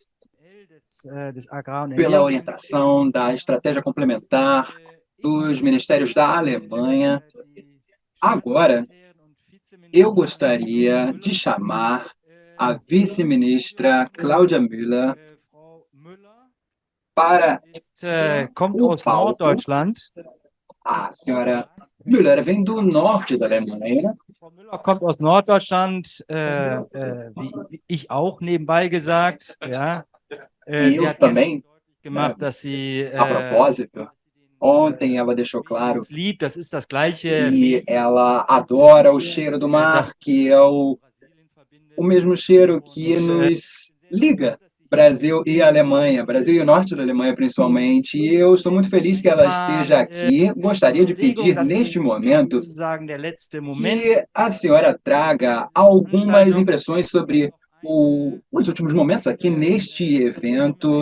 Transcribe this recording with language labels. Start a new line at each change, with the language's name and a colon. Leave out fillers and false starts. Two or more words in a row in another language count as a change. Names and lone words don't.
Portuguese: Pela orientação da estratégia complementar dos ministérios da Alemanha. Agora, eu gostaria de chamar a vice-ministra Cláudia Müller para
German: kommt aus Norddeutschland.
Portuguese: A senhora Müller vem do norte da Alemanha.
German: Frau Müller kommt aus Norddeutschland, wie ich auch nebenbei gesagt. Ja. Sie hat
Portuguese: também
German: gemacht, dass sie
Portuguese: a propósito, ontem ela deixou claro
German: liebt, das ist das Gleiche.
Portuguese: E ela adora o cheiro do mar, que é o mesmo cheiro que nos liga, Brasil e Alemanha, Brasil e o norte da Alemanha principalmente, e eu estou muito feliz que ela esteja aqui. Gostaria de pedir neste momento que a senhora traga algumas impressões sobre os últimos momentos aqui neste evento.